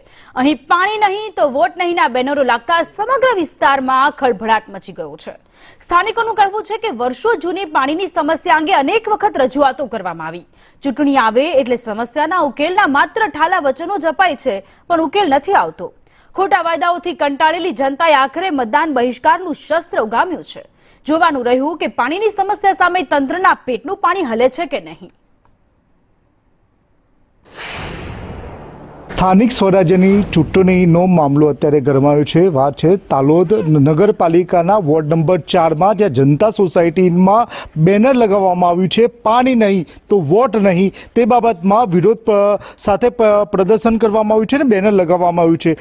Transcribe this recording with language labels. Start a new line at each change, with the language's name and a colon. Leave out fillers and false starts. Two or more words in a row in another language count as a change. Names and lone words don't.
Gujarati: અહીં પાણી નહીં તો વોટ નહીંના બેનરો લાગતા સમગ્ર વિસ્તારમાં ખળભળાટ મચી ગયો છે। સ્થાનિકોનું કહેવું છે કે વર્ષો જૂની પાણીની સમસ્યા અંગે અનેક વખત રજૂઆતો કરવામાં આવી। ચૂંટણી આવે એટલે સમસ્યાના ઉકેલના માત્ર ઠાલા વચનો જ અપાય છે પણ ઉકેલ નથી આવતો। ખોટા વાયદાઓથી કંટાળેલી જનતાએ આખરે મતદાન બહિષ્કારનું શસ્ત્ર ઉગામ્યું છે। જોવાનું રહ્યું કે પાણીની સમસ્યા સામે તંત્રના પેટનું પાણી હલે છે કે નહીં। સ્થાનિક સ્વરાજ્યની ચૂંટણીનો મામલો અત્યારે ગરમાયો છે। વાત છે તાલોદ નગરપાલિકાના વોર્ડ નંબર 4માં જ્યાં જનતા સોસાયટીમાં બેનર લગાવવામાં આવ્યું છે પાણી નહીં તો વોટ નહીં તે બાબતમાં વિરોધ સાથે પ્રદર્શન કરવામાં આવ્યું છે અને બેનર લગાવવામાં આવ્યું છે।